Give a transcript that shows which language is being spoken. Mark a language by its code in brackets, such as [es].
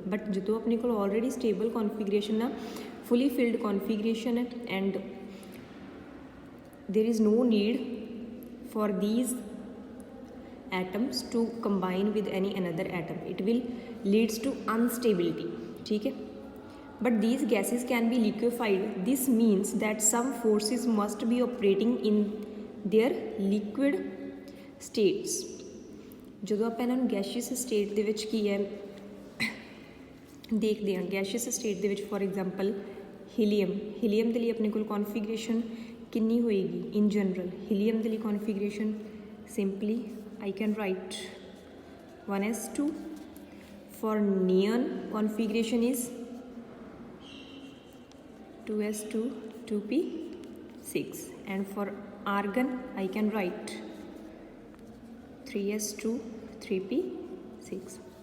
[en] but [pa] ਜਦੋਂ ਆਪਣੇ ਕੋਲ ਆਲਰੇਡੀ ਸਟੇਬਲ ਕਨਫੀਗਰੇਸ਼ਨ ਆ, ਫੁੱਲੀ ਫਿਲਡ ਕਨਫੀਗਰੇਸ਼ਨ ਹੈ, [en] And there is no need for these atoms to combine with any another atom, it will leads to instability, ठीक है। but these gases can be liquefied, this means that some forces must be operating in their liquid states। [pa] ਜਦੋਂ ਆਪਾਂ ਇਹਨਾਂ ਨੂੰ ਗੈਸ਼ੀਅਸ state ਦੇ ਵਿੱਚ ਕੀ ਹੈ ਦੇਖਦੇ ਹਾਂ, ਗੈਸ਼ੀਅਸ ਸਟੇਟ ਦੇ ਵਿੱਚ ਫੋਰ ਐਗਜ਼ਾਮਪਲ ਹੀਲੀਅਮ ਦੇ ਲਈ ਆਪਣੇ ਕੋਲ ਕਨਫੀਗਰੇਸ਼ਨ ਕਿੰਨੀ ਹੋਏਗੀ ਇਨ ਜਨਰਲ। ਹੀਲੀਅਮ ਦੇ ਲਈ [en] Configuration simply I can write 1s2, for neon configuration is 2s2 2p6, and for argon I can write 3s2 3p6.